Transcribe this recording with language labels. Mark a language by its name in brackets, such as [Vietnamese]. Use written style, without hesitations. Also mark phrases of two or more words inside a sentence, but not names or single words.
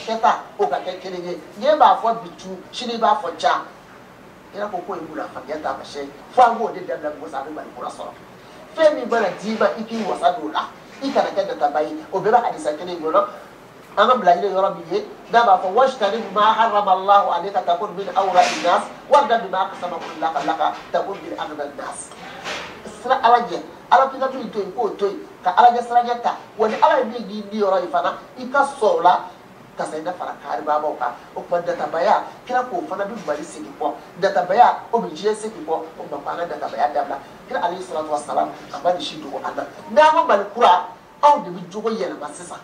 [Bambara] kɛta o ka kɛ kelen ye n'e b'a fɔ bi tu sini i b'a fɔ ca i n'a fɔ k'o ye munafaniya taamasiyɛn fo an k'o de dabila mɔgɔ sa a bɛ mali kura sɔrɔ fɛn min mana d'i ma i k'i wasa don o la i kana kɛ databa ye o bɛɛ bɛ hadisa kelen in kɔnɔ an ka bilaɲini yɔrɔ min ye n'a b'a fɔ [Arabic] اجتنب ما حرم الله عليك تكن من أورع الناس وارض بما قسم الله لك تكن من أغنى الناس [Bambara] sira ala ɲɛ ala k'i ka to yen to yen k'o to yen ka ala ɲɛ sira ɲɛ ta wa ni ala ye min k'i di yɔrɔ ye fana i ka sɔrɔ o la ka se na fara karibabaw kan o tuma databaya kira k'o fana bɛ mali segin kɔ databaya o bɛ diɲɛ segin kɔ o tuma k'an ka databaya dabila kira [Arabic] عليه الصلاة والسلام [Bambara] a ma nin si dogo an na n'an ko mali kura anw de bɛ jogo yɛlɛma sisan